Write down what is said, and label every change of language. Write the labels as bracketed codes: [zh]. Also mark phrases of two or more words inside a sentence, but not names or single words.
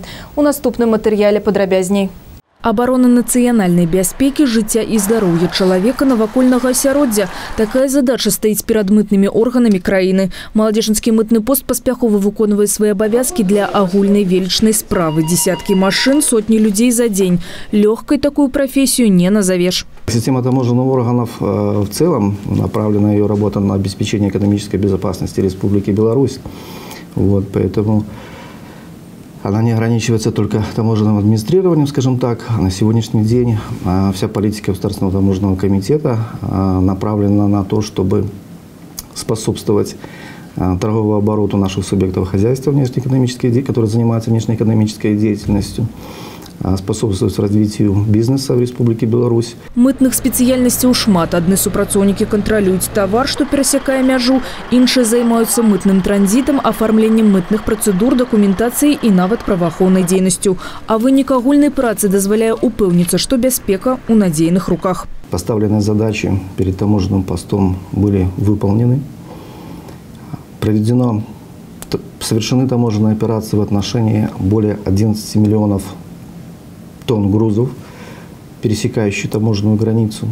[be] У наступным матэрыяле падрабязней. Абарона нацыянальнай бяспекі, жыцця і здароўя чалавека, навакольнага асяроддзя. Такая задача стаіць перад мытнымі органамі краіны. Маладзечынскі мытны пост паспяхова выконвае свае абавязкі для агульнай велічнай справы. [ru] Десяткі машин, сотні людзей за дзень. Лёгкай такую профессию не назовешь. Система таможенных органов в целом направлена ее работа на обеспечение экономической безопасности Республики Беларусь. Поэтому она не ограничивается только таможенным администрированием, скажем так. На сегодняшний день вся политика Государственного таможенного комитета направлена на то, чтобы способствовать торговому обороту наших субъектов хозяйства, которые занимаются внешнеэкономической деятельностью, способствовать развитию бизнеса в Республике Беларусь. [be] Мытных спецыяльнасцяў шмат. Адны супрацоўнікі кантралююць тавар, што перасякае мяжу, іншыя займаюцца мытным транзітам, афармленнем мытных працэдур, дакументацыяй і нават праваахоўнай дзейнасцю. А вынік агульнай працы дазваляе упэўніцца, што бяспека ў надзейных руках. [ru] Поставленные задачи перед таможенным постом были выполнены. Совершены таможенные операции в отношении более 11 миллионов тонн грузов, пересекающих таможенную границу.